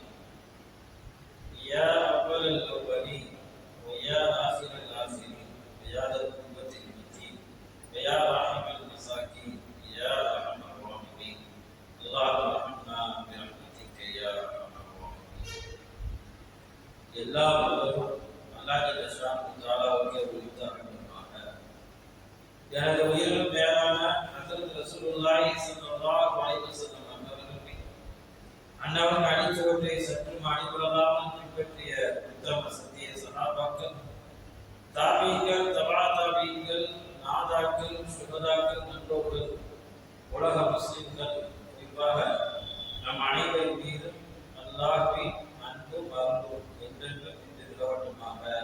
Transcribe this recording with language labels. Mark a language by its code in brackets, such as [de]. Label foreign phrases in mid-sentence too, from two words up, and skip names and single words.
[ar] يا أول الأولين ويا آخر الآخرين ويا ذا القوة المتين ويا راحم المساكين يا أرحم الراحمين. اللهم ارحمنا برحمتك يا أرحم الراحمين. [ta] எல்லா வல்லவரும் அல்லாஹ் [ar] جل شأنه [ta] தஆலாவுக்கே உரித்தாகட்டும். எனது உயிரிலும் மேலான ஹஜ்ரத் [ar] رسول الله صلى الله عليه وسلم [ta] அவர்களுக்கு அன்னவர்கள் அடிச்சுவட்டை சற்றும் அடிபடாமல் பின்பற்றிய உத்தம சத்திய சஹாபாக்கள், தாபீகள், தபா தாபீகள், நாதாக்கள், சுஹதாக்கள், நல்லோர்கள், உலக முஸ்லிம்கள், குறிப்பாக நம் அனைவரின் மீதும் அல்லாஹ்வின் அன்பும் அருளும் என்றென்றும் நிலவட்டுமாக.